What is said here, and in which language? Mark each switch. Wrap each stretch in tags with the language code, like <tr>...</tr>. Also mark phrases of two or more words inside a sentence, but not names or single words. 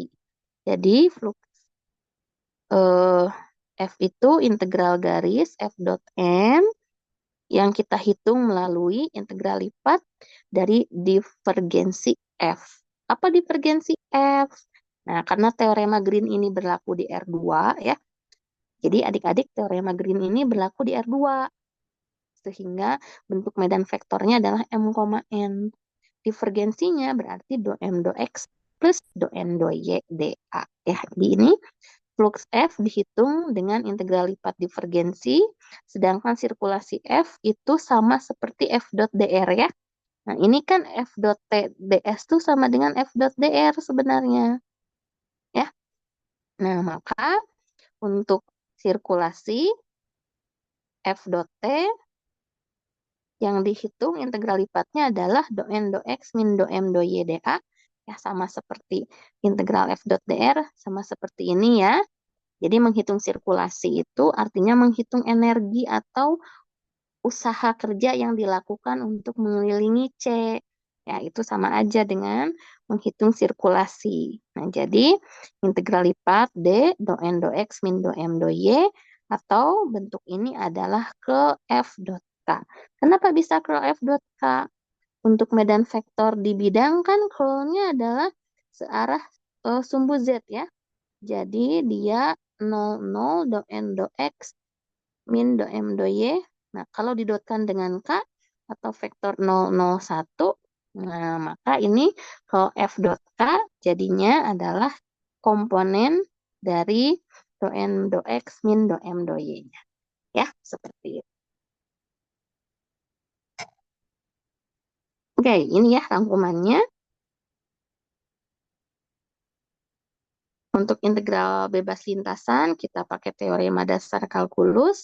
<id>Jadi flux F itu integral garis F dot N yang kita hitung melalui integral lipat dari divergensi F. Apa divergensi F? Nah, karena teorema Green ini berlaku di R2 ya. Jadi adik-adik teorema Green ini berlaku di R2. Sehingga bentuk medan vektornya adalah M, N. Divergensinya berarti do M do X plus do N do Y dA. Ya, jadi ini Flux F dihitung dengan integral lipat divergensi, sedangkan sirkulasi F itu sama seperti F dot dr ya. Nah, ini kan F dot ds itu sama dengan F dot dr sebenarnya. Ya. Nah, maka untuk sirkulasi F dot T yang dihitung integral lipatnya adalah do n do x min do m do y dA. Ya, sama seperti integral F dot dr, sama seperti ini ya. Jadi menghitung sirkulasi itu artinya menghitung energi atau usaha kerja yang dilakukan untuk mengelilingi C. Ya, itu sama aja dengan menghitung sirkulasi. Nah, jadi integral lipat D do N do X min do M do Y atau bentuk ini adalah curl F dot K. Kenapa bisa curl F dot K? Untuk medan vektor di bidang kan curlnya adalah searah sumbu Z ya. Jadi dia 00 do N do X min do M do Y. Nah, kalau didotkan dengan K atau vektor 001, nah maka ini kalau F dot K jadinya adalah komponen dari do N do X min do M do Y-nya. Ya, seperti itu. Oke, ini ya rangkumannya. Untuk integral bebas lintasan, kita pakai teorema dasar kalkulus.</id>